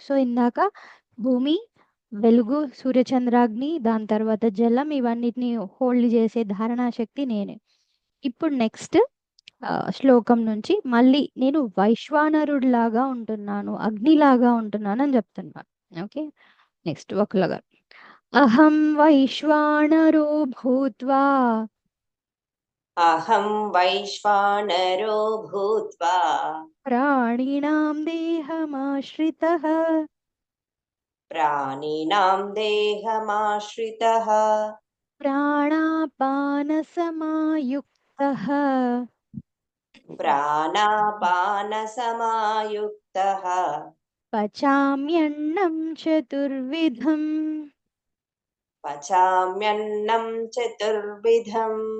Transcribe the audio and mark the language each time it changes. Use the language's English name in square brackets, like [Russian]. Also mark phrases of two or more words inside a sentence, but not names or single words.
[Telugu] సో ఇందాక భూమి, వెలుగు, సూర్యచంద్రాగ్ని, దాని తర్వాత జలం, ఇవన్నిటిని హోల్డ్ చేసే ధారణా శక్తి నేనే. ఇప్పుడు నెక్స్ట్ శ్లోకం నుంచి మళ్ళీ నేను వైశ్వానరుడిలాగా ఉంటున్నాను, అగ్నిలాగా ఉంటున్నాను అని చెప్తున్నాను. ఓకే. నెక్స్ట్ ఒకలాగా [Sanskrit] అహం వైశ్వానరో భూత్వా అహం వైశ్వానరో భూత్వా ప్రాణినాం దేహమాశ్రితః ప్రాణినాం దేహమాశ్రితః ప్రాణాపానసమాయుక్తః ప్రాణాపానసమాయుక్తః పచామ్యన్నం చతుర్విధం. పచామ్యన్నం చతుర్విధం.